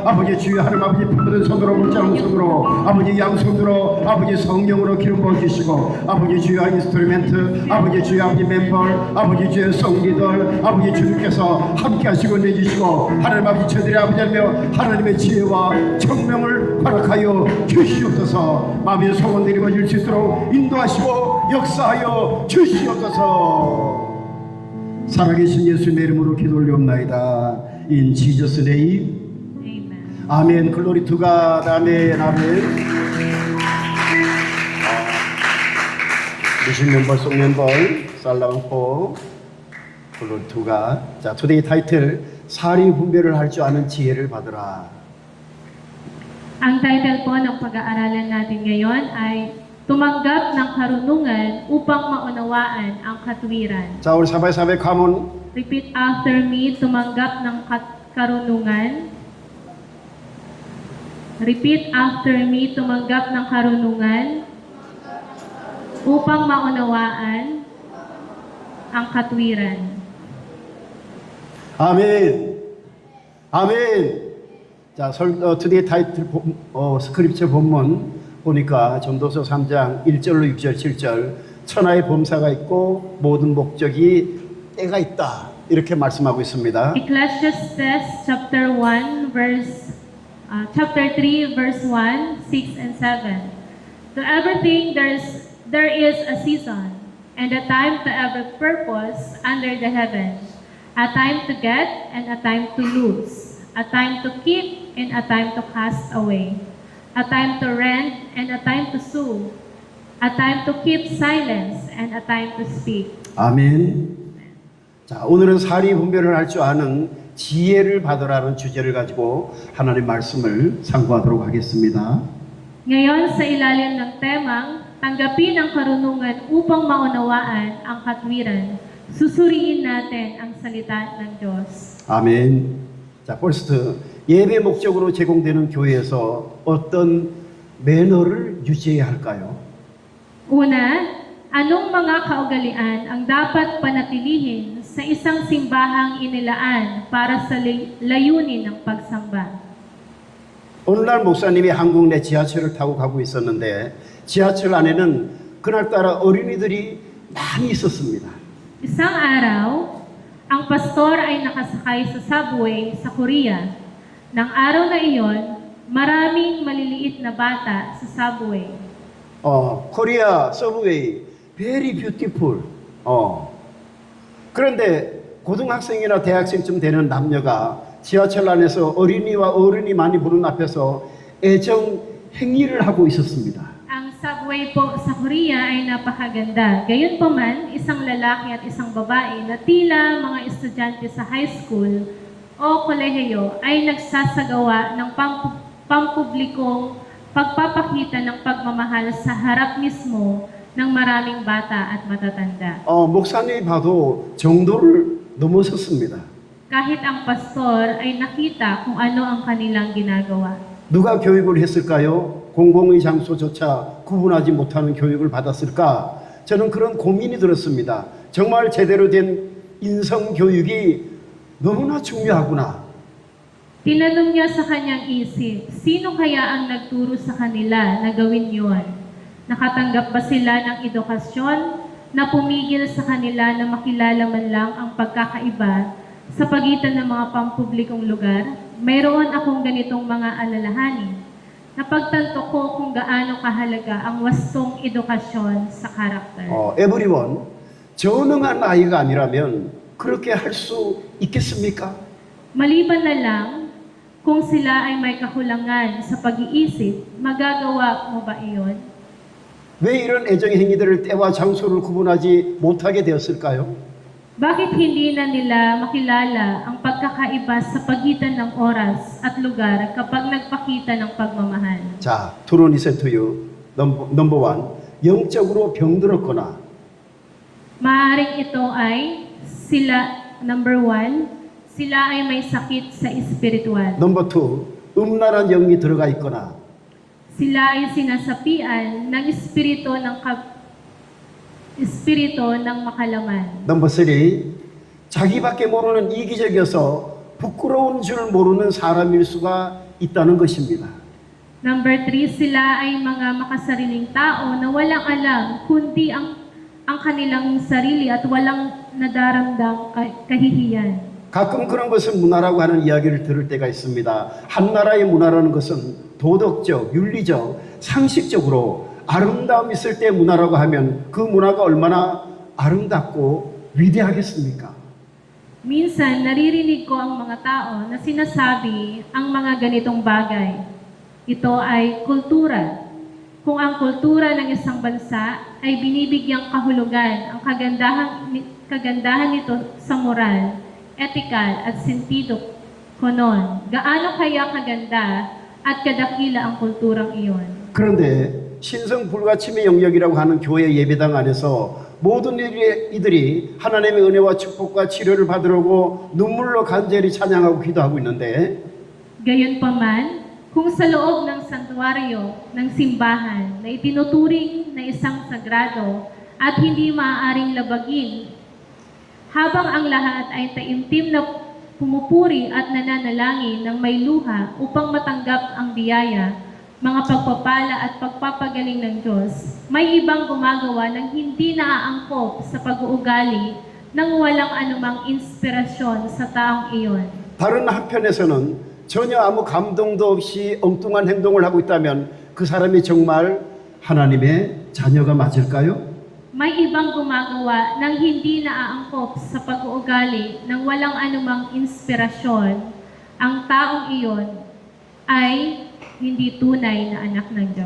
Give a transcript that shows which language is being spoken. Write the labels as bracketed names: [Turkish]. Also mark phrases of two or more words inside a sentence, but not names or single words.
[Korean] 아버지 주여 하나님 아버지 푸른 손으로 물자는 손으로 아버지 양손으로 아버지 성령으로 기름 부어주시고 아버지 주여 인스트루멘트 아버지 주여 아버지 멤버 아버지 주여 성기들 아버지 주님께서 함께 하시고 내주시고 하나님 아버지 저들의 아버지 하나님의 지혜와 청명을 허락하여 주시옵소서. 마음의 소원들이 이루어질 수 있도록 인도하시고 역사하여 주시옵소서. 살아계신 예수님의 이름으로 기도 올리옵나이다. [English] In Jesus' name. Amen. [Korean] 아멘. [English] Glory to God. [Korean] 아멘. 미신 멤버 송 멤버 살라방포 [English] Glory to God. [Korean] 자, [English] today title [Korean] 사리 분별을 할 줄 아는 지혜를 받으라. [Filipino] Ang title po ng pag-aaralan natin ngayon ay Tumanggap ng Karunungan upang maunawaan ang katwiran. [Korean] 자, 우리 사바이 가문. [English] Repeat after me, [Filipino] tumanggap ng karunungan. [English] Repeat after me, [Filipino] tumanggap ng karunungan upang maunawaan ang katwiran. [Korean] 아멘. 자, [English] today title scripture [Korean] 본문 보니까 전도서 3장 1절로 6절 7절 천하의 범사가 있고 모든 목적이 때가 있다 이렇게 말씀하고 있습니다. [English] Ecclesiastes chapter 3 verse 1, 6 and 7. To everything there is a season and a time to every purpose under the heaven, a time to get and a time to lose, a time to keep and a time to cast away, a time to rend and a time to sue, a time to keep silence and a time to speak. [Korean] 아멘. 자, 오늘은 사리 분별을 할 줄 아는 지혜를 받으라는 주제를 가지고 하나님 말씀을 상고하도록 하겠습니다. [Filipino] Ngayon, sa ilalim ng temang, tanggapin ang karunungan upang maunawaan ang katwiran, susuriin natin ang salita ng Diyos. [Korean] 아멘. 자, 퍼스트 예배 목적으로 제공되는 교회에서 어떤 매너를 유지해야 할까요? [Filipino] Una, anong mga kaugalian ang dapat panatilihin sa isang simbahang inilaan para sa layunin ng pagsamba? [Korean] 오늘날 목사님이 한국 내 지하철을 타고 가고 있었는데 지하철 안에는 그날따라 어린이들이 많이 있었습니다. [Filipino] Isang araw, ang pastor ay nakasakay sa subway sa Korea. Nang araw na iyon, maraming maliliit na bata sa subway. [English] Korea subway very beautiful. [Korean] 그런데 고등학생이나 대학생쯤 되는 남녀가 지하철 안에서 어린이와 어른이 많이 보는 앞에서 애정 행위를 하고 있었습니다. [Filipino] Ang subway po sa Korea ay napakaganda. Gayunpaman, isang lalaki at isang babae na tila mga estudyante sa high school o kolehiyo ay nagsasagawa ng pampublikong pagpapakita ng pagmamahal sa harap mismo ng maraming bata at matatanda. [Korean] 목사님이 봐도 정도를 넘어섰습니다. [Filipino] Kahit ang pastor ay nakita kung ano ang kanilang ginagawa. [Korean] 누가 교육을 했을까요? 공공의 장소조차 구분하지 못하는 교육을 받았을까? 저는 그런 고민이 들었습니다. 정말 제대로 된 인성 교육이 너무나 중요하구나. [Filipino] Tinanong niya sa kanyang isip, sino kaya ang nagturo sa kanila na gawin yon? Nakatanggap ba sila ng edukasyon na pumigil sa kanila na makilala man lang ang pagkakaiba sa pagitan ng mga pampublikong lugar? Mayroon akong ganitong mga alalahanin. Napagtanto ko kung gaano kahalaga ang wastong edukasyon sa karakter. [English] everyone, [Korean] 전능한 아이가 아니라면 그렇게 할 수 있겠습니까? [Filipino] Maliban na lang, kung sila ay may kakulangan sa pag-iisip, magagawa mo ba iyon? [Korean] 왜 이런 애정 행위들을 때와 장소를 구분하지 못하게 되었을까요? [Filipino] Bakit hindi na nila makilala ang pagkakaiba sa pagitan ng oras at lugar kapag nagpakita ng pagmamahal? [Korean] 자, 토론 이세 투유 [English] number one, [Korean] 영적으로 병들었거나 [Filipino] Maaaring ito ay [English] number one, [Filipino] sila ay may sakit sa espiritual. [English] number two, [Korean] 음란한 영이 들어가 있거나 [Filipino] Sila ay sinasapian ng espiritu ng makalaman. [English] number three, [Korean] 자기밖에 모르는 이기적이어서 부끄러운 줄 모르는 사람일 수가 있다는 것입니다. [English] Number 3, [Filipino] sila ay mga makasariling tao na walang alam kundi ang kanilang sarili at walang nadaramdang kahihiyan. [Korean] 가끔 그런 것을 문화라고 하는 이야기를 들을 때가 있습니다. 한 나라의 문화라는 것은 도덕적, 윤리적, 상식적으로 아름다움 있을 때 문화라고 하면 그 문화가 얼마나 아름답고 위대하겠습니까? [Filipino] Minsan, naririnig ko ang mga tao na sinasabi ang mga ganitong bagay. Ito ay kultura. Kung ang kultura ng isang bansa ay binibigyang kahulugan ang kagandahan nito sa moral, etikal at sentido konon, gaano kaya kaganda at kadakila ang kulturang iyon? [Korean] 그런데 신성 불가침의 영역이라고 하는 교회 예배당 안에서 모든 이들이 하나님의 은혜와 축복과 치료를 받으려고 눈물로 간절히 찬양하고 기도하고 있는데 [Filipino] Gayunpaman, kung sa loob ng santuario ng simbahan na itinuturing na isang sagrado at hindi maaaring labagin, habang ang lahat ay taimtim na pumupuri at nananalangin ng may luha upang matanggap ang biyaya, mga pagpapala at pagpapagaling ng Diyos, may ibang gumagawa ng hindi naaangkop sa pag-uugali nang walang anumang inspirasyon sa taong iyon. [Korean] 다른 한편에서는 전혀 아무 감동도 없이 엉뚱한 행동을 하고 있다면 그 사람이 정말 하나님의 자녀가 맞을까요? [Filipino] may ibang gumagawa ng hindi naaangkop sa pag-uugali ng walang anumang inspirasyon, ang taong iyon ay hindi tunay na anak ng Diyos.